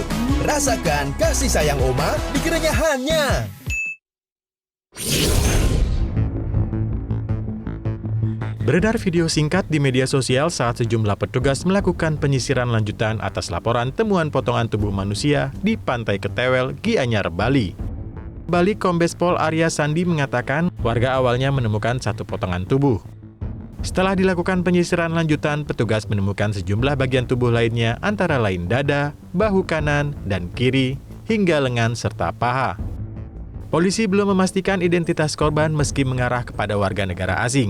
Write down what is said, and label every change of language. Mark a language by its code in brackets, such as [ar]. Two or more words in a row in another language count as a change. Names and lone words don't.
[id] Rasakan kasih sayang Oma di kerenyahannya. Beredar video singkat di media sosial saat sejumlah petugas melakukan penyisiran lanjutan atas laporan temuan potongan tubuh manusia di Pantai Ketewel, Gianyar, Bali. Bali Kombes Pol Arya Sandi mengatakan warga awalnya menemukan satu potongan tubuh. Setelah dilakukan penyisiran lanjutan, petugas menemukan sejumlah bagian tubuh lainnya antara lain dada, bahu kanan, dan kiri, hingga lengan serta paha. Polisi belum memastikan identitas korban meski mengarah kepada warga negara asing.